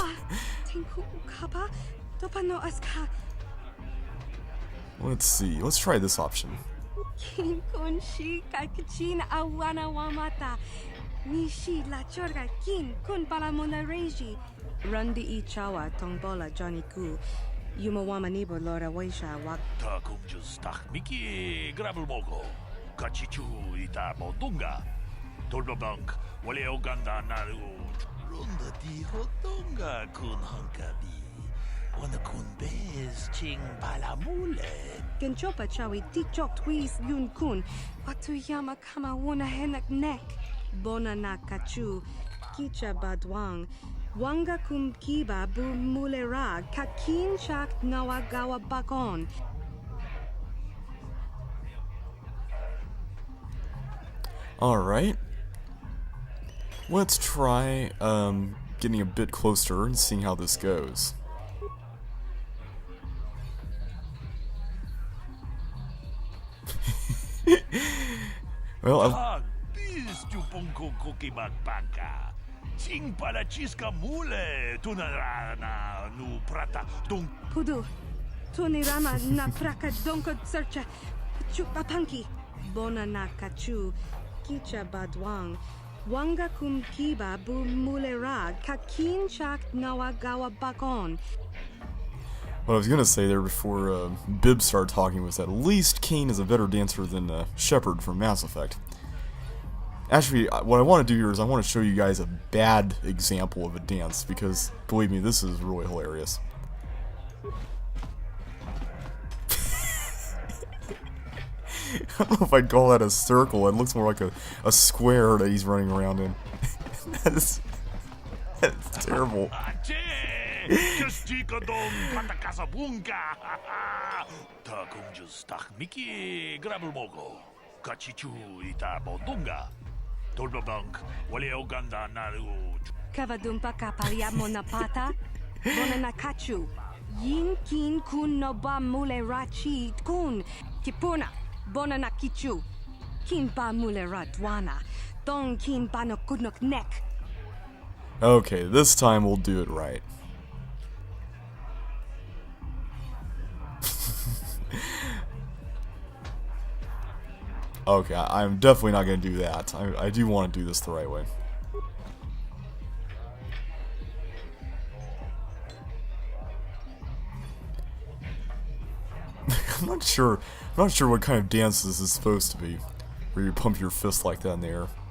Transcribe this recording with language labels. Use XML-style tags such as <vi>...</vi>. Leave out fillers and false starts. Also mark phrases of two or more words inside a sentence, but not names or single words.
<en>Tinku ukapa. Topano aska. Let's see. Let's try this option. Kin shi kakichin awana wamata. Nishi la chorga kin kun palamona reji. Rundi ichawa tongbola Johnny Ku. Yumawama nibo lora waisha wak. Ta kumjus tak miki grabul mogo kachichu ita modunga dolbobank wale oganda naru runda di hodunga kun hankabi. Wana kun bez ching balamule. Genchopa chawi tichok twis yun kun. Watu yama kama wona henak nek. Bona na kachu. Kicha badwang. Wanga kum kiba bu mulera. Kakin shak nawagawa bakon. Alright. Let's try getting a bit closer and seeing how this goes. Well, bis chuponko kokimak banka. Ching para chiska mule tunarana nu prata dun. Pudu. Tunirama na praka donko searcha. Chupapanki. Bona na kachu. Kicha badwang. Wanga kum kiba bu mulera. Kakin shak nawagawa bakon. what I was gonna say there before Bib started talking was that at least Kane is a better dancer than Shepard from Mass Effect. Actually, what I want to do here is I want to show you guys a bad example of a dance, because, believe me, this is really hilarious. I don't know if I'd call that a circle. It looks more like a square that he's running around in. That's terrible. Just don patakasa bunga. Ta kumjus tak miki grabul mogo kachichu ita bodunga. Dolbobank wale oganda naru. Kavadumpa kapalia monapata. Bonanakachu. Yin kin kun no ba mule rachi kun. Kipuna. Bonanakichu. Kin ba mule radwana. Don kin ba no kudnok nek. Okay, this time we'll do it right. Okay, I'm definitely not going to do that. I do want to do this the right way. I'm not sure what kind of dance this is supposed to be, where you pump your fist like that in the air.</en>